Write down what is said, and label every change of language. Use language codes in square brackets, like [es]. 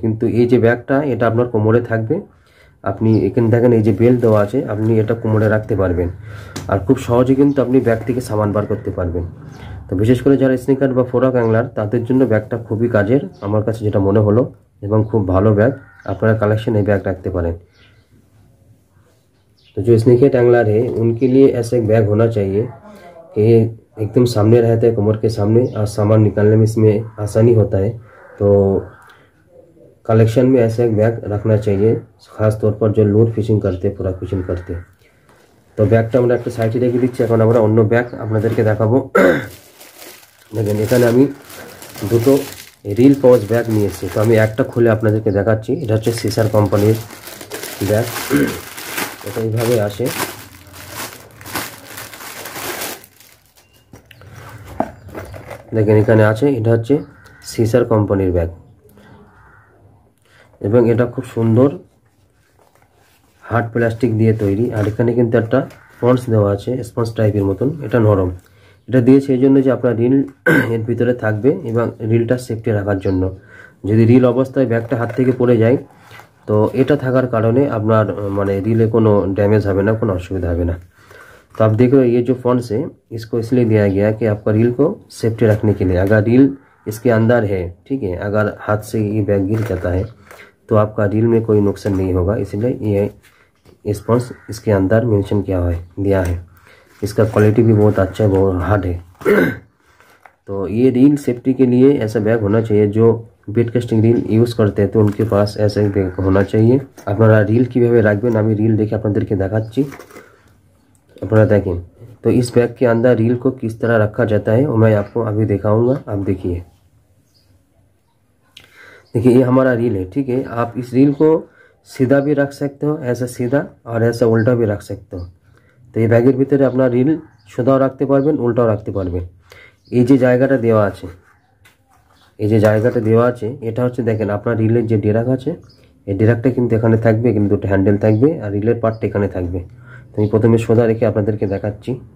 [bn] কিন্তু এই যে ব্যাগটা, এটা আপনার কোমরে থাকবে। আপনি এখানে দেখেন এই যে বেল্ট দেওয়া আছে, আপনি এটা কোমরে রাখতে পারবেন আর খুব সহজে কিন্তু আপনি ব্যাগ থেকে সামান বার করতে পারবেন। তো বিশেষ করে যারা স্নেকার বা ফোরাক অ্যাংলার তাদের জন্য ব্যাগটা খুবই কাজের আমার কাছে যেটা মনে হলো, এবং খুব ভালো ব্যাগ। আপনারা কালেक्शन এই ব্যাগ রাখতে পারেন। [hi] तो जो स्नेकेट एंगलर है उनके लिए ऐसा एक बैग होना चाहिए कि एकदम सामने रहता है, कमर के सामने, और सामान निकालने में इसमें आसानी होता है। तो कलेक्शन में ऐसा एक बैग रखना चाहिए, खास तौर पर जो लोड फिशिंग करते, पूरा फिशिंग करते। [bn] तो ব্যাগটা আমরা একটা সাইডে রেখে দিচ্ছি। এখন আমরা অন্য ব্যাগ আপনাদেরকে দেখাবো। দেখেন এখানে আমি দুটো রিল পাউচ ব্যাগ নিয়ে এসেছি। তো আমি একটা খুলে আপনাদেরকে দেখাচ্ছি। এটা হচ্ছে সিসার কোম্পানির ব্যাগ। এটা এইভাবে আসে। দেখেন এখানে আছে, এটা হচ্ছে সিসার কোম্পানির ব্যাগ এবং এটা খুব সুন্দর হার্ড প্লাস্টিক দিয়ে তৈরি। আর এখানে কিন্তু একটা স্পঞ্জ দেওয়া আছে, স্পঞ্জ টাইপের মতন, এটা নরম। এটা দিয়েছে এই জন্য যে আপনার রিল এর ভিতরে থাকবে এবং রিলটা সেফটি রাখার জন্য। যদি রিল অবস্থায় ব্যাগটা হাত থেকে পড়ে যায় तो এটা থাকার কারণে আপনার মানে रीले কোনো डैमेज হবে না, কোনো অসুবিধা হবে না। [hi] तो आप देख रहे हो ये जो फॉन्ट्स है इसको इसलिए दिया गया है कि आपका रील को सेफ्टी रखने के लिए। अगर रील इसके अंदर है, ठीक है, अगर हाथ से ये बैग गिर जाता है तो आपका रील में कोई नुकसान नहीं होगा, इसलिए ये स्पॉन्ज इसके अंदर मेंशन दिया है। इसका क्वालिटी भी बहुत अच्छा है, बहुत हार्ड है। तो ये रील सेफ्टी के लिए ऐसा बैग होना चाहिए। जो बेट कास्टिंग रील यूज़ करते हैं तो उनके पास ऐसा एक बैग होना चाहिए। [bn] আপনারা রিল কিভাবে রাখবেন আমি রিল দেখে আপনাদেরকে দেখাচ্ছি, আপনারা [hi] देखें। तो इस बैग के अंदर रील को किस तरह रखा जाता है वो मैं आपको अभी दिखाऊंगा। आप देखिए ये हमारा रील है, ठीक है। आप इस रील को सीधा भी रख सकते हो, ऐसा सीधा, और ऐसा उल्टा भी रख सकते हो। तो ये [bn] ব্যাগের ভিতরে আপনার রিল সোজাও রাখতে পারবেন, উল্টাও রাখতে পারবেন। এই যে জায়গাটা দেওয়া আছে, এই যে জায়গাটা দেওয়া আছে এটা হচ্ছে দেখেন আপনার রিলের যে ডেরাক আছে, এই ডেরাকটা কিন্তু এখানে থাকবে, কিন্তু দুটো হ্যান্ডেল থাকবে আর রিলের পার্টটা এখানে থাকবে। তো আমি প্রথমে সোজা রেখে আপনাদেরকে দেখাচ্ছি।